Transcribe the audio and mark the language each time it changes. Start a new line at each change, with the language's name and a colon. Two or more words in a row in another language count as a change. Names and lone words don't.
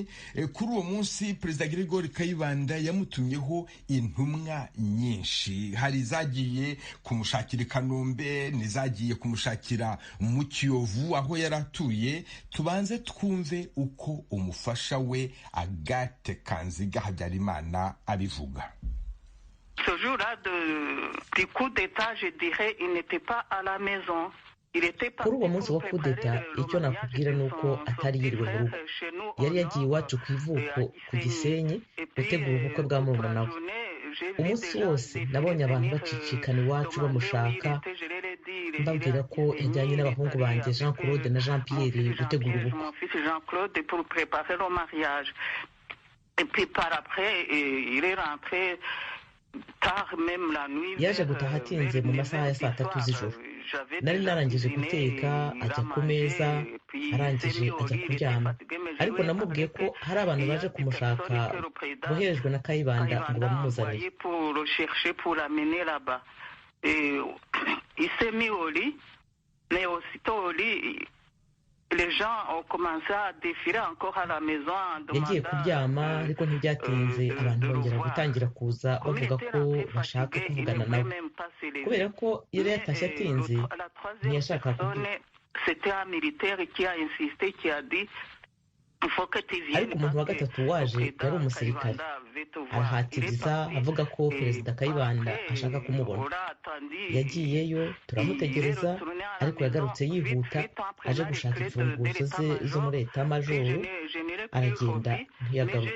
Kinyarwanda: Kuri uwo munsi Perezida Gregory Kayibanda yamutumyeho intumwa nyinshi, hari zagiye kumushakira Kanombe, nizagiye kumushakira mu Kiyovu aho yaratuye. Tubanze twumve uko umufasha we Agathe Kanziga Habyarimana abivuga.
French: Ce jour-là du coup d'état, je dirais, il n'était pas à la maison.
Kinyarwanda: Kuri uwo munsi wa kudeta icyo nakubwira nuko atari yiriwe mu rugo, yari yagiye iwacu ku ivuko ku Gisenyi gutegura ubukwe bwa murumuna we. Umunsi wose nabonye abantu bacicikana iwacu bamushaka, mbabwira ko yajyanye n'abahungu banjye Jean Claude na Jean Pierre gutegura ubukwe.
French: Et puis par après, il est rentré tard, même la nuit.
Kinyarwanda: Yaje gutaha atinze mu masaha ya saa 3 z'ijoro. Nari narangije guteka, ajya ku meza, arangije ajya kuryama. Ariko namubwiye ko hari abantu baje kumushaka boherejwe na Kayibanda ngo bamuzanire.
French: Il s'est mis au lit, mais aussitôt au lit, les gens ont commencé à défiler encore à la maison.
Kinyarwanda: Yagiye kuryama ariko ntibyatinze abantu bongera gutangira kuza bavuga ko bashaka kuvugana nawe. Kubera ko yari yatashye atinze ntiyashaka kuvuga.
French: C'était un militaire qui a insisté, qui a dit
Kinyarwanda: ariko umuntu wa gatatu waje yari umusirikare, arahatiriza avuga ko Perezida Kayibanda ashaka kumubona. Yagiyeyo turamutegereza, ariko yagarutse yihuta aje gushaka imfunguzo ze zo muri Eta Majoro, aragenda ntiyagaruka.